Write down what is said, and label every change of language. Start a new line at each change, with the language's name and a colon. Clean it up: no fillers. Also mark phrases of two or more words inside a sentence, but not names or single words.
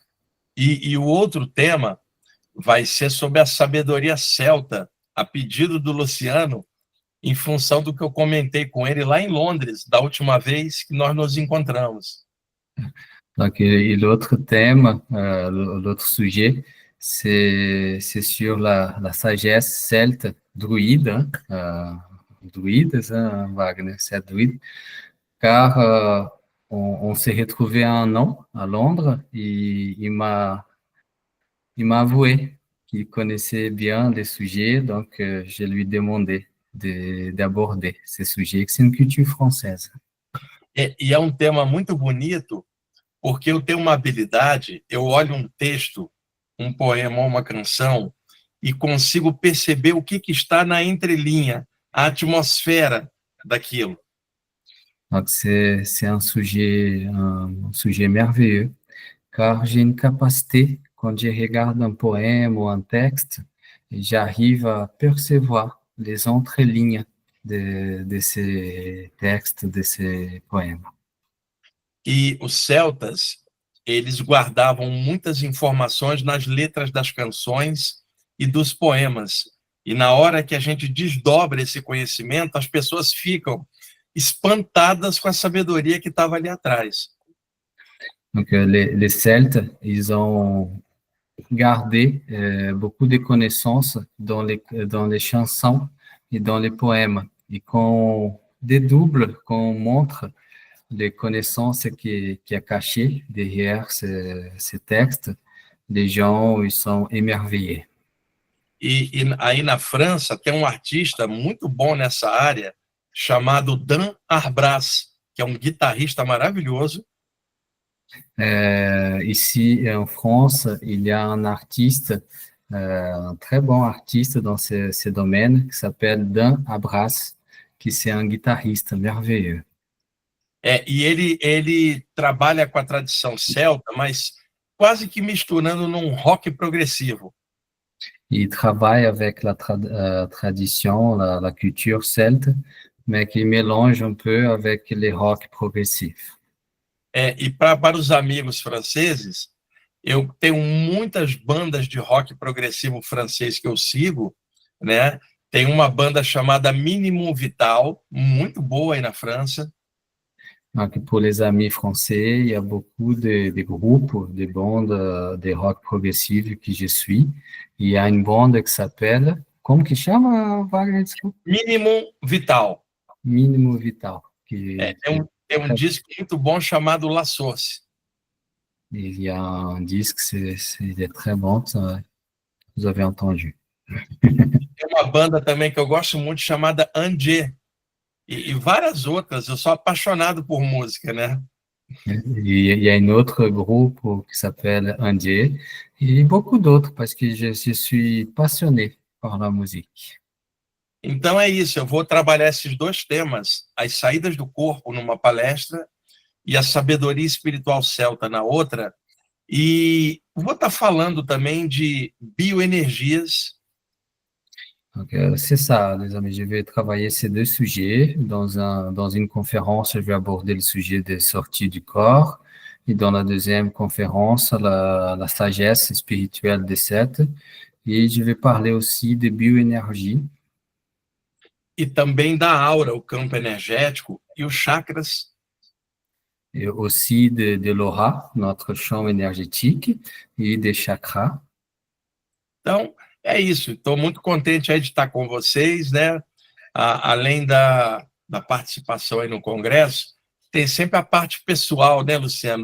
Portuguese: E o outro tema vai ser sobre a sabedoria celta, a pedido do Luciano, em função do que eu comentei com ele lá em Londres, da última vez que nós nos encontramos.
French: Donc, et l'autre thème, l'autre sujet, c'est sur la sagesse celte, druide, druides, hein, Wagner, c'est druide, car on s'est retrouvé un an à Londres et il m'a avoué qui connaissait bien les sujets, donc je lui demandais d'aborder ces sujets, que c'est une culture française.
Portuguese: E é um tema muito bonito, porque eu tenho uma habilidade, eu olho um texto, um poema ou uma canção, e consigo perceber o que está na entrelinha, a atmosfera daquilo.
French: Donc c'est un sujet merveilleux, car j'ai une capacité, quand je regarde un poème ou un texte, j'arrive à percevoir les entrelignes de ces textes, de ces poèmes.
Portuguese: E os celtas, eles guardavam muitas informações nas letras das canções e dos poemas. E na hora que a gente desdobra esse conhecimento, as pessoas ficam espantadas com a sabedoria que estava ali atrás.
French: Donc les Celtes, ils ont gardé beaucoup de connaissances dans les chansons et dans les poèmes. Et qu'on dédouble, qu'on montre les connaissances qui est cachées derrière ces textes, les gens ils sont émerveillés.
Portuguese: E aí na França tem um artista muito bom nessa área, chamado Dan Arbras, que é um guitarrista maravilhoso.
French: Ici en France, il y a un artiste, un très bon artiste dans ce domaine, qui s'appelle Dan Abras, qui c'est un guitariste merveilleux.
Portuguese: E ele trabalha com a tradição celta, mas quase que misturando num rock progressivo.
French: Il travaille avec la tradition, la culture celte, mais qui mélange un peu avec les rock progressifs.
Portuguese: E para os amigos franceses, eu tenho muitas bandas de rock progressivo francês que eu sigo, né? Tem uma banda chamada Minimum Vital, muito boa aí na França.
French: Donc, pour les amis français, il y a beaucoup de groupes, de bandes de rock progressif que je suis. Il y a une bande qui s'appelle,
Portuguese: como que chama, Wagner? Minimum Vital. Minimum Vital. Tem um disco muito bom chamado La Source.
French: Il y a un disque, il est très bon, ça, vous avez entendu.
Portuguese: Tem uma banda também que eu gosto muito chamada Angers. E várias outras, eu sou apaixonado por música, né?
French: Il y a un autre groupe qui s'appelle Indier, et beaucoup d'autres, parce que je suis passionné par la musique.
Portuguese: Então é isso, eu vou trabalhar esses dois temas, as saídas do corpo numa palestra e a sabedoria espiritual celta na outra, e vou estar falando também de bioenergias.
French: Donc, c'est ça, les amis, je vais travailler ces deux sujets. Dans une conférence, je vais aborder le sujet des sorties du corps. Et dans la deuxième conférence, la sagesse spirituelle des sept. Et je vais parler aussi de bioénergie.
Portuguese: E também da aura, o campo energético, e os chakras.
French: Et aussi de l'aura, notre champ énergétique, et des chakras.
Portuguese: Então, é isso. Estou muito contente aí de estar com vocês, né? Além da participação aí no congresso, tem sempre a parte pessoal, né, Luciano?